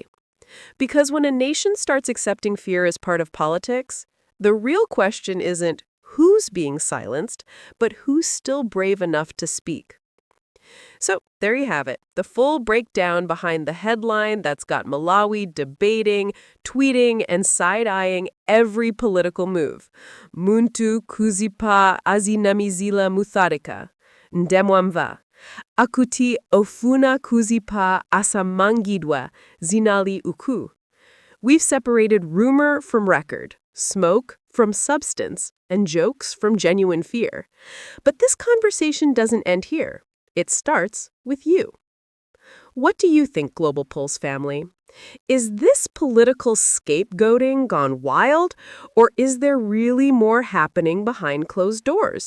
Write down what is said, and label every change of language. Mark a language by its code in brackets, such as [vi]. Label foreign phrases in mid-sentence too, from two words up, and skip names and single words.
[en] Because when a nation starts accepting fear as part of politics, the real question isn't who's being silenced, but who's still brave enough to speak. So there you have it, the full breakdown behind the headline that's got Malawi debating, tweeting, and side-eyeing every political move. [ny] Munthu Kuzipha Azinamizila Mutharika, Nde Mwumva. Akuti Ofuna Kuzipha Asamangidwe Zinali Uku. [en] We've separated rumor from record, smoke from substance, and jokes from genuine fear. But this conversation doesn't end here. It starts with you. What do you think, Global Pulse family? Is this political scapegoating gone wild, or is there really more happening behind closed doors?